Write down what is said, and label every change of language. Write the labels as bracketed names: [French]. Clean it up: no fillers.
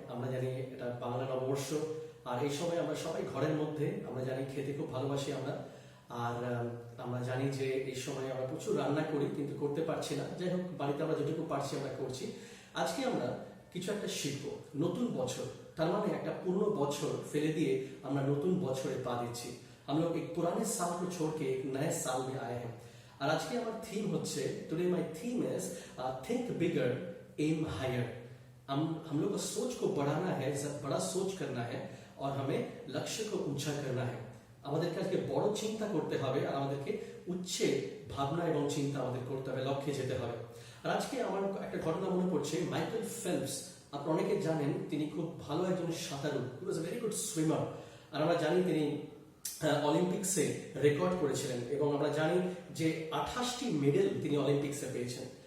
[Bangla] আমরা জানি এটা বাংলা নববর্ষ, আর এই সময় আমরা সবাই ঘরের মধ্যে, আমরা জানি খেতে খুব ভালোবাসি আমরা। আর আমরা জানি যে এই সময় আমরা প্রচুর রান্না করি, কিন্তু করতে পারছি না। যাই হোক, বাড়িতে আমরা যেটুকু পারছি আমরা করছি। আজকে আমরা কিছু একটা শিখবো। নতুন বছর, তার মানে একটা পুরনো বছর ফেলে দিয়ে আমরা নতুন বছরে পা দিচ্ছি। [Hindi] हम लोग एक पुराने साल को छोड़ के एक नए साल में आए हैं। और आज के हमारा थीम [Bangla] होच्छे, [English] Today my theme is think bigger aim higher. [Hindi] हम लोग को सोच को बढ़ाना है, बड़ा सोच करना है, और हमें लक्ष्य को ऊंचा करना है। [Bangla] আমাদেরকে আজকে বড় চিন্তা করতে হবে, আর আমাদেরকে উচ্চে ভাবনা এবং চিন্তা আমাদের করতে হবে, লক্ষ্যে যেতে হবে। আর আজকে আমার একটা ঘটনা মনে পড়ছে। মাইকেল ফেলপস, আপনারা অনেকে জানেন, তিনি খুব ভালো একজন সাঁতারু। [English] He was a very good swimmer. [Bangla] আর আমরা জানি তিনি অলিম্পিক্সে রেকর্ড করেছিলেন, এবং আমরা জানি যে 28টি মেডেল তিনি অলিম্পিক্সে পেয়েছেন।